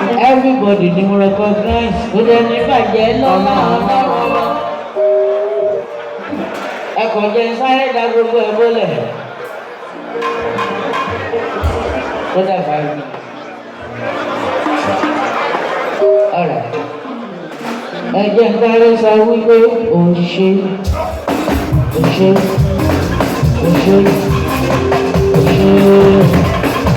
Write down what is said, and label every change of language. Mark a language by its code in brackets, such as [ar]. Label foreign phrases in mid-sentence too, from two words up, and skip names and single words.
[yo] Everybody ni mo recognize. Kò dẹ̀ ní bàjẹ́ lọ́wọ́ Ọlọ́run. Ẹ kàn jẹ́ sáré dá gbogbo ẹ̀ bólẹ̀. Ó dà [en] five minutes. All right. [yo] Ẹ jẹ́ n sáré sọ wípé o ṣé, o ṣé, o ṣé, o ṣé.